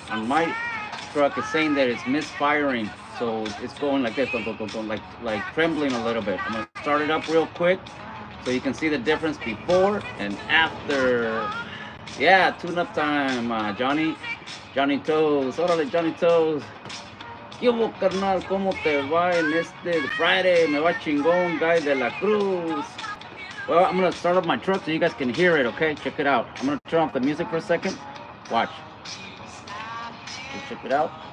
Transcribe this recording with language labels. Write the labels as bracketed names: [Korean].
[English] On my truck, it's saying that it's misfiring. So it's going like this, like trembling a little bit. I'm gonna start it up real quick so you can see the difference before and after. Yeah, tune-up time, Johnny Toes. [Spanish] Órale, Johnny Toes. ¿Qué hubo, carnal? ¿Cómo te va en este Friday? Me va chingón, guy de la Cruz. [English] Well, I'm gonna start up my truck so you guys can hear it, okay? Check it out. I'm gonna turn off the music for a second. Watch. Check it out.